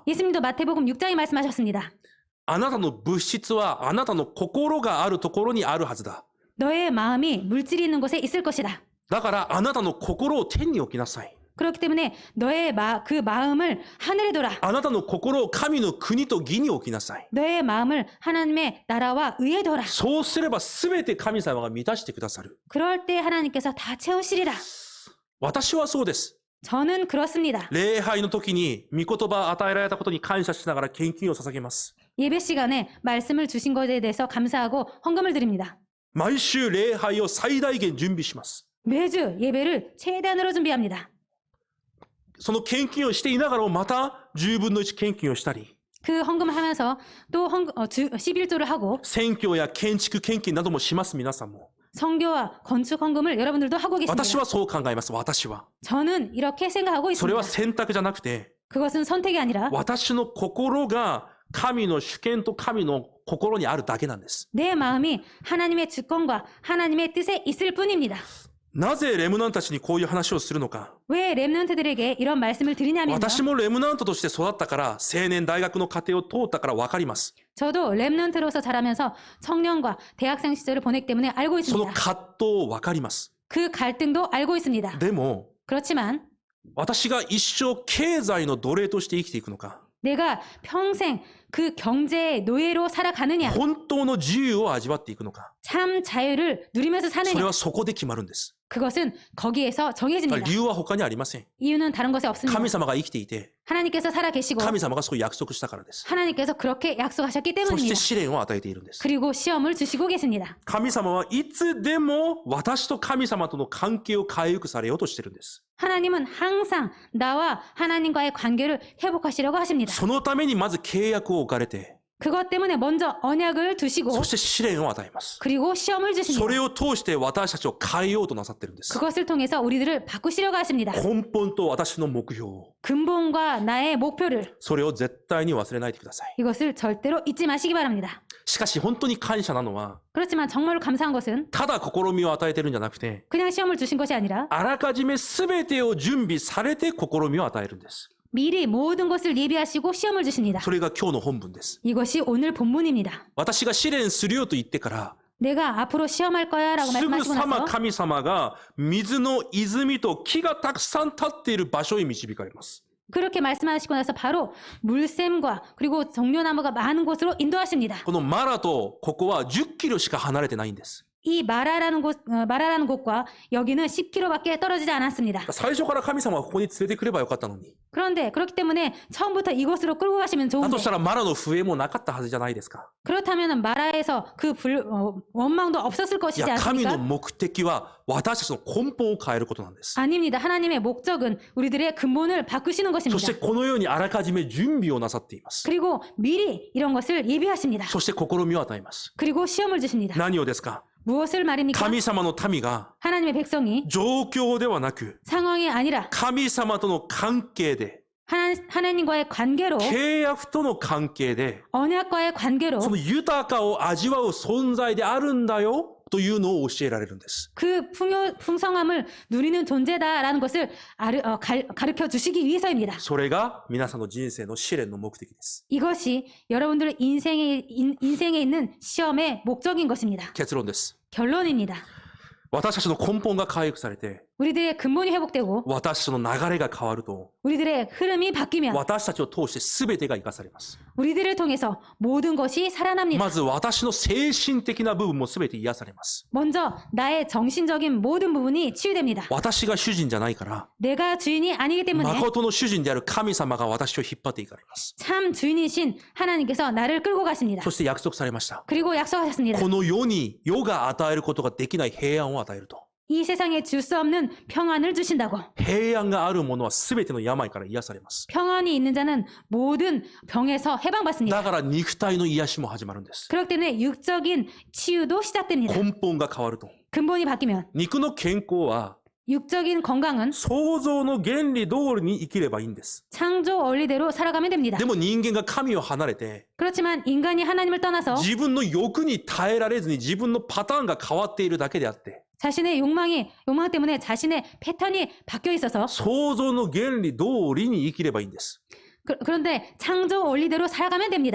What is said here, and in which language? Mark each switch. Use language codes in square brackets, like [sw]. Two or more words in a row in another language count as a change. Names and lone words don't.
[ko] 예수님도 마태복음 6장에 말씀하셨습니다. [ja] あなたの物質はあなたの心があるところにあるはずだ。 [ko] 너의 마음이 물질이 있는 곳에 있을 것이다. [ja] だからあなたの心を天に置きなさい。 [ko] 그렇기 때문에 너의 그 마음을 하늘에 둬라. [ja] あなたの心を神の国と義に置きなさい。 [ko] 너의 마음을 하나님의 나라와 의에 둬라. [ja] そうすれば全て神様が満たしてくださる。 [ko] 그럴 때 하나님께서 다 채우시리라. [ja] 私はそうです。 [ko] 저는 그렇습니다. [ja] 礼拝の時に御言葉を与えられたことに感謝しながら献金を捧げます。 [ko] 예배 시간에 말씀을 주신 것에 대해서 감사하고 헌금을 드립니다. [ja] 毎週礼拝を最大限準備します。 [ko] 매주 예배를 최대한으로 준비합니다. [ja] その献金をしていながらもまた10分の1献金をしたり、 [ko] 그 헌금하면서 또 11조를 하고 [ja] 選挙や建築献金などもします。皆さんも。 [ko] 성교와 건축 헌금을 여러분들도 하고 [ja] 私 [ko] 계십니다. [ja] はそう考えます。私は。 [ko] 저는 이렇게 생각하고 [ja] それ [ko] 있습니다. [ja] は選択じゃなくて、 [ko] 그것은 선택이 아니라 [ja] 私の心が神の主権と神の心にあるだけなんです。 [ko] 내 마음이 하나님의 주권과 하나님의 뜻에 있을 뿐입니다. [ja] なぜレムナントたちにこういう話をするのか。 [ko] 왜 렘넌트들에게 이런 말씀을 드리냐면요. [ja] 私もレムナントとして育ったから、青年大学の過程を通ったから分かります。 [ko] 저도 렘넌트로서 자라면서 청년과 대학생 시절을 보냈기 때문에 알고 [ja] その [ko] 있습니다. [ja] 葛藤を分かります。 [ko] 그 갈등도 알고 있습니다. [ja] でも、 [ko] 그렇지만 [ja] 私が一生経済の奴隷として生きていくのか、 [ko] 내가 평생 그 경제의 노예로 살아가느냐, [ja] 本当の自由を味わっていくのか、 [ko] 참 자유를 누리면서 [ja] それ [ko] 사느냐, [ja] はそこで決まるんです。 [ko] 그것은 거기에서 정해집니다. [ja] 理由は他にありません。 [ko] 이유는 다른 것에 없습니다. [ja] 神様が生きていて、 [ko] 하나님께서 살아 계시고 [ja] 神様がそう約束したからです。 [ko] 하나님께서 그렇게 약속하셨기 [ja] そして [ko] 때문입니다. [ja] 試練を与えているんです。 [ko] 그리고 시험을 주시고 계십니다. [ja] 神様はいつでも私と神様との関係を回復されようとしているんです。 [ko] 하나님은 항상 나와 하나님과의 관계를 회복하시려고 하십니다. [ja] そのためにまず契約を置かれて、 [ko] 그것 때문에 먼저 언약을 두시고 [ja] そして試練を与えます。 [ko] 그리고 시험을 [ja] そ [ko] 주십니다. [ja] れを通して私たちを変えようとなさってるんです。 [ko] 그것을 통해서 우리들을 바꾸시려고 하십니다. [ja] 根本と私の目標を、 [ko] 근본과 나의 목표를 [ja] それを絶対に忘れないでください。 [ko] 이것을 절대로 잊지 마시기 바랍니다. [ja] しかし本当に感謝なのは、 [ko] 그렇지만 정말로 감사한 것은 [ja] ただ試みを与えてるんじゃなくて、 [ko] 그냥 시험을 주신 것이 아니라 [ja] あらかじめ全てを準備されて試みを与えるんです。 [ko] 미리 모든 것을 예비하시고 시험을 주십니다. [ja] それが今日の本文です。 [ko] 이것이 오늘 본문입니다. [ja] 私が試練するよと言ってから、 [ko] 내가 앞으로 시험할 거야 라고 [ja] すぐ [ko] 말씀하시고 [ja] さま [ko] 나서 [ja] 神様が水の泉と木がたくさん立っている場所へ導かれます。 [ko] 그렇게 말씀하시고 나서 바로 물샘과 그리고 정료나무가 많은 곳으로 인도하십니다. [ja] このマラとここは10キロしか離れてないんです。 [ko] 이 마라라는 곳과 여기는 10km밖에 떨어지지 않았습니다. [ja] 最初から神様はここに連れてくればよかったのに。 [ko] 그런데 그렇기 때문에 처음부터 이곳으로 끌고 가시면 [ja] だ [ko] 좋은데 [ja] としたらマラの笛もなかったはずじゃないですか。 [ko] 그렇다면 마라에서 그 원망도 없었을 [ja] い [ko] 것이지 [ja] や、神の [ko] 않습니까? [ja] 目的は私たちの根本を変えることなんです。 [ko] 아닙니다. 하나님의 목적은 우리들의 근본을 바꾸시는 [ja] そして [ko] 것입니다. [ja] このようにあらかじめ準備をなさっています。 [ko] 그리고 미리 이런 것을 예비하십니다. [ja] そして試みを与えます。 [ko] 그리고 시험을 주십니다. [ja] 何をですか？ [ko] 무엇을 말입니까? [ja] 神様の民が [ko] 하나님의 백성이 [ja] 状況ではなく [ko] 상황이 아니라 [ja] 神様との関係で [ko] 하나님과의 관계로 [ja] 契約との関係で [ko] 언약과의 관계로 [ja] その豊かを味わう存在であるんだよというのを教えられるんです。 [ko] 그 풍성함을 누리는 존재다라는 것을 가르쳐 주시기 위해서입니다. [ja] それが皆さんの人生の試練の目的です。 [ko] 이것이 여러분들 인생에 있는 시험의 목적인 것입니다. [ja] 結論です。 [ko] 결론입니다. [ja] 私たちの根本が回復されて [ko] 우리들의 근본이 회복되고 [ja] 私たちの流れが変わると [ko] 우리들의 흐름이 바뀌면 [ja] 私たちを通して全てが生かされます。 [ko] 우리들을 통해서 모든 것이 살아납니다. [ja] まず私の精神的な部分も全て癒されます。 [ko] 먼저 나의 정신적인 모든 부분이 치유됩니다. [ja] 私が主人じゃないから [ko] 내가 주인이 아니기 때문에 [ja] 誠の主人である神様が私を引っ張っていかれます。 [ko] 참 주인이신 하나님께서 나를 끌고 가십니다. [ja] そして約束されました。 [ko] 그리고 약속하셨습니다. [ja] この世に世が与えることができない平安を与えると。 [ko] 이 세상에 줄 수 없는 평안을 주신다고. [ja] 平安があるものは全ての病から癒されます。 [ko] 평안이 있는 자는 모든 병에서 해방받습니다. [ja] だから肉体の癒しも始まるんです。 [ko] 그렇기 때문에 육적인 치유도 시작됩니다. [ja] 根本が変わると。 [ko] 근본이 바뀌면 [ja] 肉の健康は [ko] 육적인 건강은 [ja] 創造の原理通りに生きればいいんです。 [ko] 창조 원리대로 살아가면 됩니다. [ja] でも人間が神を離れて [ko] 그렇지만 인간이 하나님을 떠나서 [ja] 自分の欲に耐えられずに自分のパターンが変わっているだけであって [ko] 자신의 욕망 때문에 자신의 패턴이 바뀌어 있어서 [ja] 創造の原理通りに生きればいいんです。 [ko] 그런데 창조 원리대로 살아가면 됩니다.